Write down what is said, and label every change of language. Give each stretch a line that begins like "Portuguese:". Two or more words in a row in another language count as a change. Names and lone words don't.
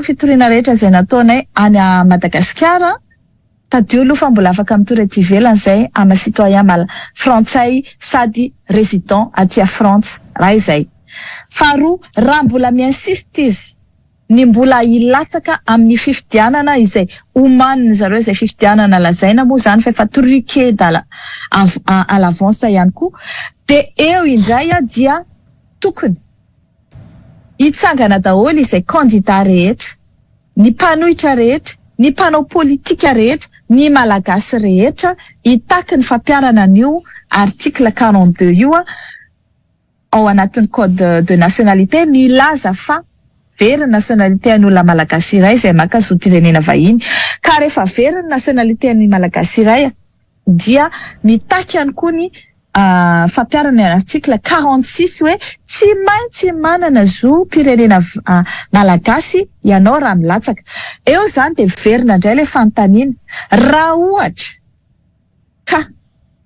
Malagasy: fitoriana rehetra izay nataonay any Madagasikara tadio aloha fa mbola afaka mitorety ivelany izay ama citoyen frantsay sady résident aty France raha izay faharoa raha mbola miinsiste izy ny mbola hilatsaka amin'ny fifidianana izay omaniny zareo izay fifidianana lazaina moa zany fa efa
French: truqué à l'avance
Malagasy: ihany koa dia eo indray dia tokony hitsangana daholo izay candidat rehetra ny mpanohitra rehetra ny mpanao politika rehetra ny malagasy rehetra hitaky ny fampiarana an'io article 42 io ao anatin'ny
French: code de nationalité
Malagasy: milaza fa very nationalité an'olona malagasy iray izay makazo-pirenena vahiny ka rehefa very nationalité an'ny malagasy iray dia mitaky ihany koa ny fampiarana ny article 46 hoe tsy maintsy manana zo pirenena malagasy ianao raha milatsaka eo zany dia verina indray le fanontaniana raha ohatra ka